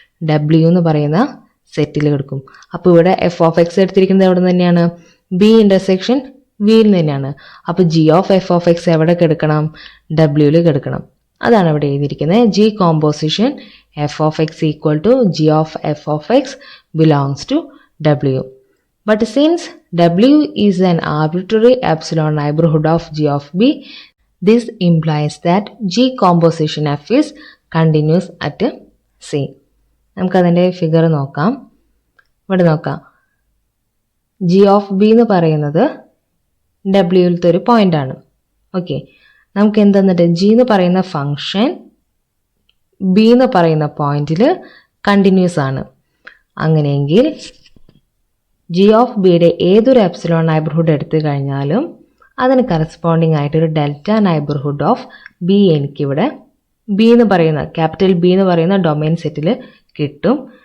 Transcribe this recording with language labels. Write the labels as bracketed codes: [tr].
[ml] W എന്ന് പറയുന്ന സെറ്റിൽ കിടക്കും. അപ്പോൾ ഇവിടെ എഫ് ഓഫ് എക്സ് എടുത്തിരിക്കുന്നത് എവിടെ തന്നെയാണ്? ബി ഇന്റർസെക്ഷൻ വിയിൽ തന്നെയാണ്. അപ്പോൾ G of F of X എവിടെ കിടക്കണം? ഡബ്ല്യൂയിൽ കിടക്കണം. അതാണ് ഇവിടെ എഴുതിയിരിക്കുന്നത്. [en] G composition F of X equal to G of F of X belongs to W. But since W is an arbitrary epsilon neighborhood of G of B, this implies that G composition F is continuous at C. [ml] നമുക്കതിൻ്റെ figure നോക്കാം. ഇവിടെ നോക്കാം. G of B എന്ന് പറയുന്നത് ഡബ്ല്യൂവിലത്തെ ഒരു point ആണ്. Okay, നമുക്ക് എന്തെന്നിട്ട് G എന്ന് പറയുന്ന ഫംഗ്ഷൻ B എന്ന് പറയുന്ന പോയിന്റിൽ കണ്ടിന്യൂസ് ആണ്. അങ്ങനെയെങ്കിൽ ജി ഓഫ് ബിയുടെ ഏതൊരു എപ്സിലോൺ നൈബർഹുഡ് എടുത്തു കഴിഞ്ഞാലും അതിന് കറസ്പോണ്ടിങ് ആയിട്ടൊരു ഡെൽറ്റ നൈബർഹുഡ് ഓഫ് ബി എനിക്കിവിടെ ബി എന്ന് പറയുന്ന ക്യാപിറ്റൽ ബി എന്ന് പറയുന്ന ഡൊമൈൻ സെറ്റിൽ കിട്ടും.